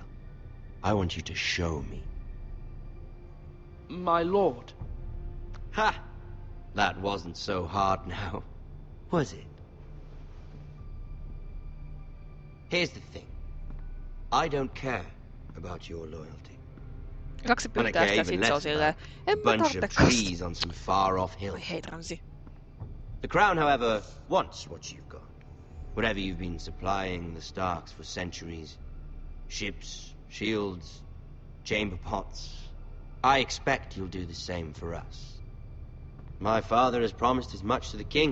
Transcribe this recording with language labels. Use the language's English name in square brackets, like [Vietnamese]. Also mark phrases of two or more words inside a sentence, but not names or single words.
[English] I want you to show me. My lord. Ha! That wasn't so hard now, was it? Here's the thing. I don't care about your loyalty. [Finnish] Kaksi pyytää sitä, sit se on silleen, en mä [English] bunch of [Finnish] tarvitse [English] trees on some far-off hill. [Finnish] Oi hei, Ramsay. [English] The crown, however, wants what you've got. Whatever you've been supplying the Starks for centuries. Ships, shields, chamber pots. I expect you'll do the same for us. My father has promised as much to the king.